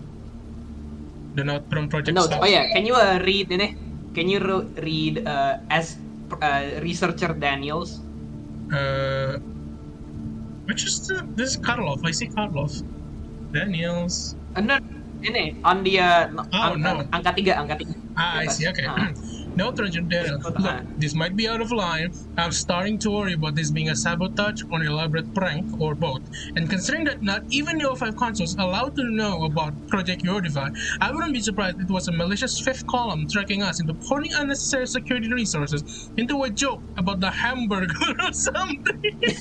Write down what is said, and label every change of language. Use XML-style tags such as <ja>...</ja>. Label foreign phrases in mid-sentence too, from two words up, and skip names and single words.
<en>The note from project Notes. Oh stuff. yeah, can you read ini? Can you read as researcher Daniels? Uh, which is this is Karlov. I see Karlov. Daniels. No, ini on the Oh no.</en> <id>angka tiga, angka tiga di</id> <en>I</en> <id>atas.</id> <en>see. Okay. No, Trojan Daniel. Look, this might be out of line. I'm starting to worry about this being a sabotage or an elaborate prank or both. And considering that not even the O5 consoles allowed to know about Project Eurodivide, I wouldn't be surprised it was a malicious fifth column tracking us into pouring unnecessary security resources into a joke about the hamburger or something.</en>